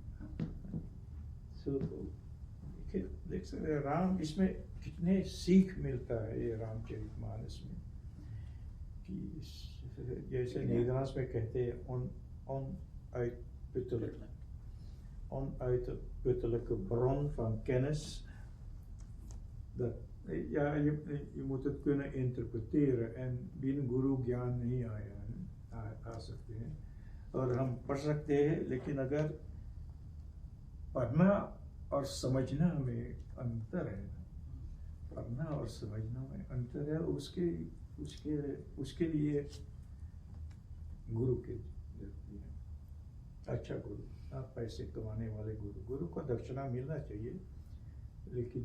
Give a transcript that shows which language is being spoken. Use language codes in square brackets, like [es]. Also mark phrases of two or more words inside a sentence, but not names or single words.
[hns] देख सकते राम, इसमें कितने सीख मिलता है ये रामचरितमानस में, कि जैसे नीदरलांड्स में कहते हैं ऑन [nl] onuitputtelijke bron van kennis. Dat, ja, je moet het kunnen interpreteren en [hns] बिन गुरु ज्ञान नहीं आ सकते हैं और हम पढ़ सकते हैं लेकिन अगर पढ़ना और समझना में अंतर है, पढ़ना और समझना में अंतर है, उसके उसके उसके लिए गुरु की जरूरत है, अच्छा गुरु, आप पैसे कमाने वाले गुरु को दक्षिणा मिलना चाहिए लेकिन